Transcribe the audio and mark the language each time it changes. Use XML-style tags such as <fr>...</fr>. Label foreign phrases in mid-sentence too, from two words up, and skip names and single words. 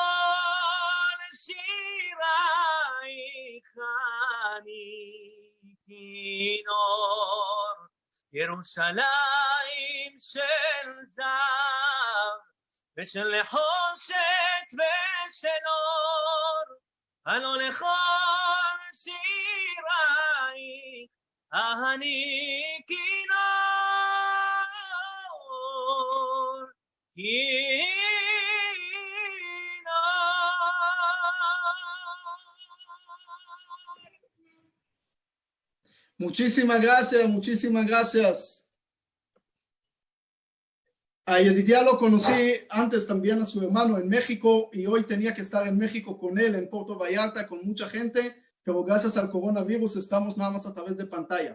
<he>שירייך אני כינור ירושלים של זהב ושל נחושת ושל אור הלא לכל שירייך אני כינור</he> <es>Muchísimas gracias, muchísimas gracias. A Yedidia lo conocí antes también a su hermano en México, y hoy tenía que estar en México con él en Puerto Vallarta con mucha gente, pero gracias al coronavirus estamos nada más a través de pantalla.</es>